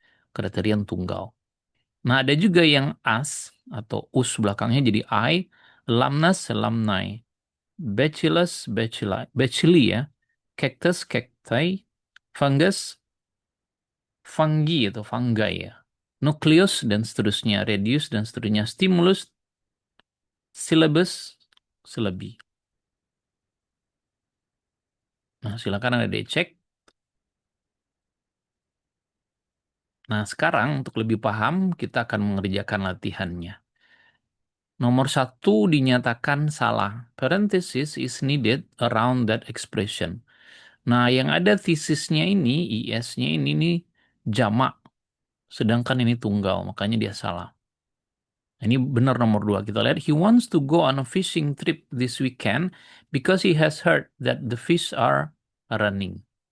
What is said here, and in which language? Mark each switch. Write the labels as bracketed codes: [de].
[id] Kriterion tunggal. Nah, ada juga yang as atau us belakangnya jadi I, alumnus, alumni, bacillus, bacilli ya, cactus, cacti, fungus, fungi atau fungi ya, nucleus dan seterusnya, radius dan seterusnya, stimulus, syllabus, silabi. Nah, silakan Anda dicek. Nah, sekarang untuk lebih paham, kita akan mengerjakan latihannya. Nomor satu dinyatakan salah. [en] Parenthesis is needed around that expression. [id] Nah, yang ada tesisnya ini, IS-nya ini nih jamak. Sedangkan ini tunggal, makanya dia salah. Ini benar nomor dua. Kita lihat, [en] he wants to go on a fishing trip this weekend because he has heard that the fish are running.